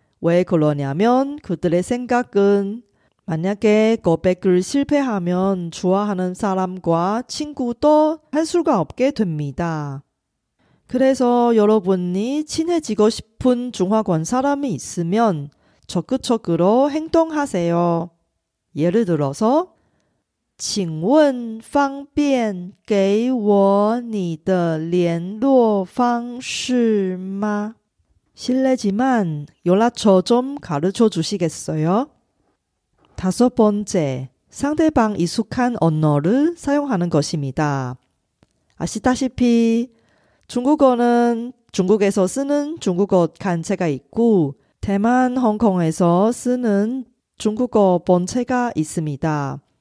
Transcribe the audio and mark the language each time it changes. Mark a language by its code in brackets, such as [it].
[ko] 왜 그러냐면 그들의 생각은 만약에 고백을 실패하면 좋아하는 사람과 친구도 할 수가 없게 됩니다. 그래서 여러분이 친해지고 싶은 중화권 사람이 있으면 적극적으로 행동하세요. 예를 들어서 [zh] 请问方便给我你的联络方式吗? [ko] 실례지만 연락처 좀 가르쳐 주시겠어요? 5번째, 상대방 익숙한 언어를 사용하는 것입니다. 아시다시피 중국어는 중국에서 쓰는 중국어 간체가 있고 대만, 홍콩에서 쓰는 중국어 본체가 있습니다.